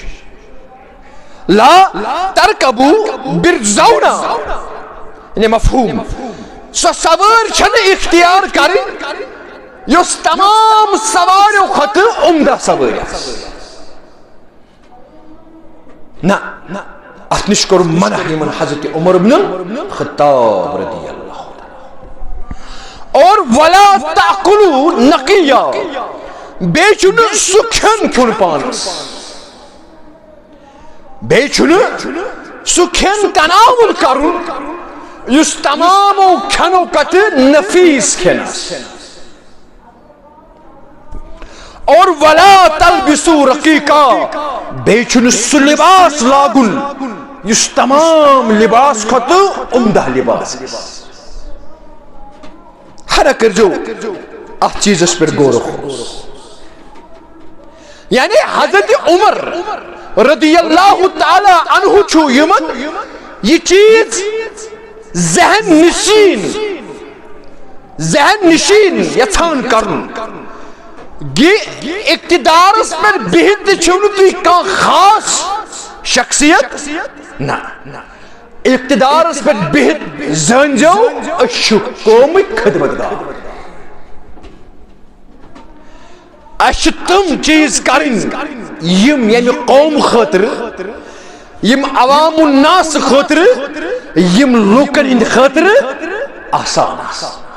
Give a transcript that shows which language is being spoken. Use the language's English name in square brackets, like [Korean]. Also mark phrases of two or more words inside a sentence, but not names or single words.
[Arabic] لا ترکبو برزونا [Kashmiri] یعنی مفہوم سۄ سوٲرۍ چھنہٕ اختیار کرٕنۍ یۄس تمام سواریو کھۄتہٕ عمدہ سوٲرۍ آسہِ. نہ اتھ نش کوٚر منع یمن حضرت عمر بن الخطاب [Arabic] رضی اللہ عنہ. [Kashmiri] اور [Arabic] ولا تاکلوا نقیا، [Kashmiri] بیٚیہِ چھُنہٕ سُہ کھٮ۪ن کھیوٚن پانس، بیٚیہِ چھُنہٕ سُہ کھٮ۪ن تناول کرُن یُس تمامو کھٮ۪نو کھۄتہٕ نفیٖس کھٮ۪ن آسہِ. اور [Arabic] ولا تلبسوا رقیقا، [Kashmiri] بیٚیہِ چھُنہٕ سُہ لباس لاگُن یُس تمام لباس کھۄتہٕ عمدہ لباس آسہِ. ہرا کٔرزیو اتھ چیٖزس پٮ۪ٹھ غور و خوض. یعنی حضرت عمر [Arabic] رضی اللہ تعالی عنہ [Kashmiri] چھُ یمن یہ چیز ذہن نشین یژھان کرُن کہ اقتدارس پہ بہت چھو نہ تھی کان خاص شخصیت، نہ اقتدارس پہ بہت زٲنۍزیو أسۍ چھِ قومٕکۍ خدمتگار. اَسہِ چھِ تِم چیٖز کرٕنۍ یِم ییٚمہِ قوم خٲطرٕ، یِم عوام الناس خٲطرٕ، یِم لوٗکن ہٕنٛدِ خٲطرٕ آسان آسان.